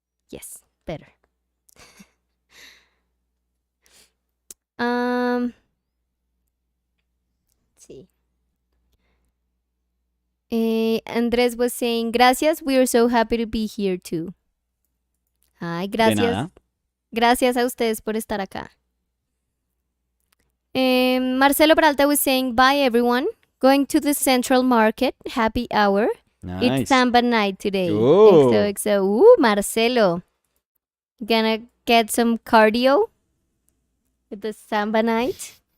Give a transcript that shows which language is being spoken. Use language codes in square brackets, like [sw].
[en] Yes, better. Let's see. Andres was saying, gracias, we are so happy to be here too. [es] Ay, De gracias. nada. Gracias a ustedes por estar acá. [en] Marcelo Peralta was saying, bye everyone. Going to the Central Market. Happy hour. It's Nice. Samba night today. Ooh. XOXO. Ooh, Marcelo. Gonna get some cardio with the Samba night.